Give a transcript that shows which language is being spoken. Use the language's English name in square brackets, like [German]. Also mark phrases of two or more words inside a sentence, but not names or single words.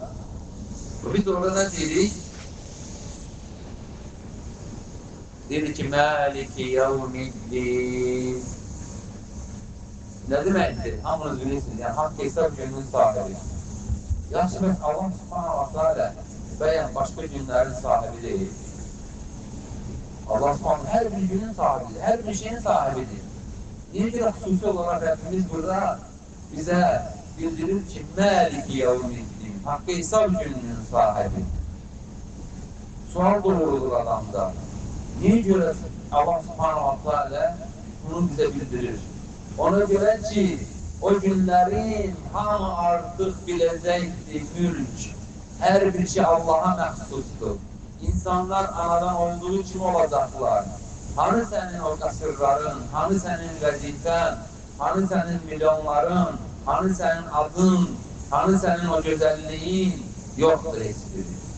[Azerbaijani] Biz orada nə deyirik? Dedik ki, [Arabic] مالك يوم الدين. [Azerbaijani] Nə deməkdir? Hamınız bilirsiniz, yəni haqq hesab gününün sahibi. Yaxşı, bəs Allah [Arabic] سبحانه وتعالى [Azerbaijani] bəyən başqa günlərin sahibi deyil. Allah subhanahu hər bir günün sahibidir, hər bir şeyin sahibidir. Niyə görə xüsusi olaraq Rəbbimiz burada bizə bildirir ki, [Arabic] مالك يوم الدين, [Azerbaijani] haqq hesab gününün sahibi. Sual doğrulur adamda. Niyə görə Allah [Arabic] سبحانه وتعالى [Azerbaijani] bunu bizə bildirir? Ona görə ki, o günlərin hamı artıq biləcəkdir, mülk. Hər bir şey Allaha məxsusdur. İnsanlar anadan olduğu kimi olacaqlar. Hanı sənin o qasırların, hanı sənin vəzifən, hanı sənin milyonların, hanı sənin adın, Hani sənin o gözəlliyin yoxdur heç biri.